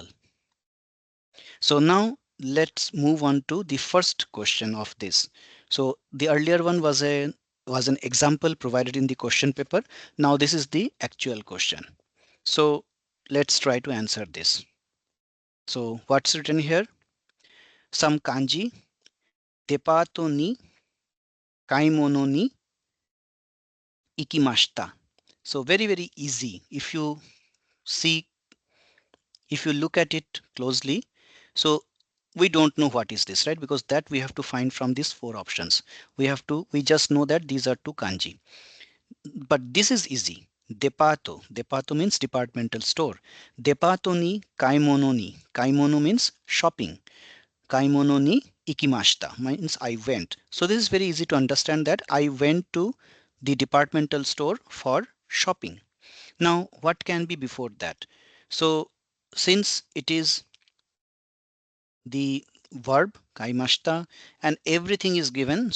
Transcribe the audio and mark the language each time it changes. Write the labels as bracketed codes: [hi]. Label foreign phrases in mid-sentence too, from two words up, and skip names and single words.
[en] So now let's move on to the first question of this. So the earlier one was an example provided in the question paper. Now this is the actual question. So let's try to answer this. So what's written here? Some kanji, [ja] デパートに買い物に行きました. [en] So very easy. See, if you look at it closely, so we don't know what is this, right? Because that we have to find from these 4 options. We just know that these are 2 kanji. But this is easy. Depato. Depato means departmental store. [ja] デパートに買い物に. [en] Kaimono means shopping. [ja] 買い物に行きました [en] means I went. So this is very easy to understand that I went to the departmental store for shopping. Now what can be before that? So since it is the verb kaimashita, and everything is given.